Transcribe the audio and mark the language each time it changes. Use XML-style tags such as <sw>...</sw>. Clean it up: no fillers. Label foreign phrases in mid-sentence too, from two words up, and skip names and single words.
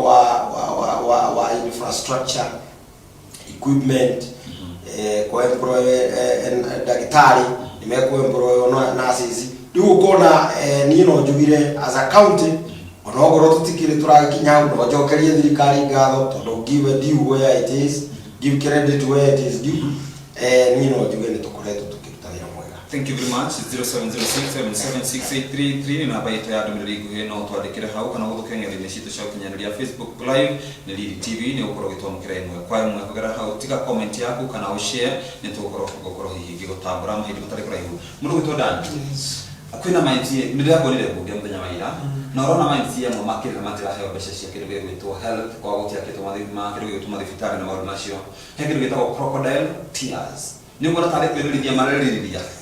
<ki>wa</ki> <en>infrastructure equipment</en> <ki>kwa employ ndagĩtarĩ nĩ mekũemploy nurses rĩu ũkona niĩ no njugire</ki> <en>as a county</en> <ki>ona okorwo tũtikĩrĩ tũrakinya hau no njokerie thirikari ngatho tondũ</ki> <en>give due where it is give credit where it is due</en> <ki>niĩ no njuge nĩ tũkoretwo tũkĩruta wĩra mwega.</ki> <en>Thank you very much.</en> <ki>0706776683 ni namba yetu ya ndũmĩrĩri nguhĩ no twandĩkĩre hau kana gũthũkeng'eria-inĩ citũ cia ũkinyanĩria Facebook live nĩ Lili TV nĩ ũkorwo gĩtwamũkĩra ĩmwe kwa ĩmwe kũgera hau tiga comment yaku kana ũshare nĩ tũgũkorwo hihi ngĩgũtambũra mahinda matarĩ kũraihu mũndũ gwĩtwo Dan kwĩna maiti nĩ ndĩrakuonire mbunge mũthenya wa ira na ũrona maiti amwe makĩrĩra matiraheo mbeca cia kĩndũ gĩgwĩtwo health kwa gũtiakĩtwo kĩndũ gĩgwĩtwo mathibitarĩ na maũndũ macio he kĩndũ gĩtagwo</ki> <en>crocodile tears</en> <ki>nĩ ũguo tarĩ kwĩrĩrithia marĩrĩrithia</ki>